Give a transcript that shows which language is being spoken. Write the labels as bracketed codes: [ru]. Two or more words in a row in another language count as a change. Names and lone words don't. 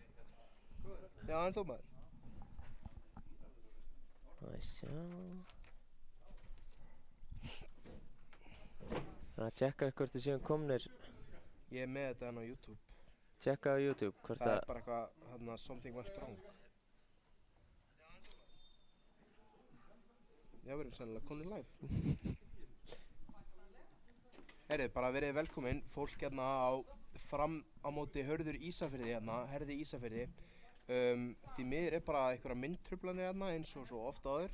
[is] Já, en þú maður. sjá. Þannig að tjekka hvort þið séum komnir. Ég með þetta á YouTube. Tjekka á YouTube hvort Það bara eitthvað, [en] something went wrong. [is] Já, við erum sennilega komin live. Herrið, bara verið velkomin, fólk fram á móti Hörður Ísafirði Herði Ísafirði. Því miður bara einhverja myndtruflanir eins og svo oft áður.